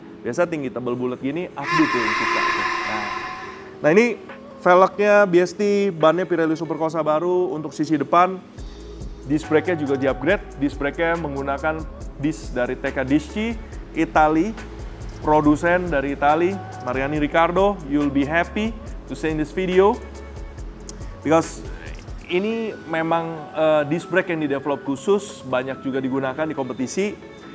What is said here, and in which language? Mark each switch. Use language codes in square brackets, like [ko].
[id] Biasa tinggi tebal bulat gini, Abdu tuh yang suka. Nah ini velgnya BST, bannya Pirelli Supercorsa baru. Untuk sisi depan, disc brake-nya juga di-upgrade. Disc brake-nya menggunakan disc dari TK Disci, Itali, produsen dari Itali, Mariani Riccardo. [en] You'll be happy to see in this video. [id] Because ini memang disc brake yang di-develop khusus, banyak juga digunakan di kompetisi.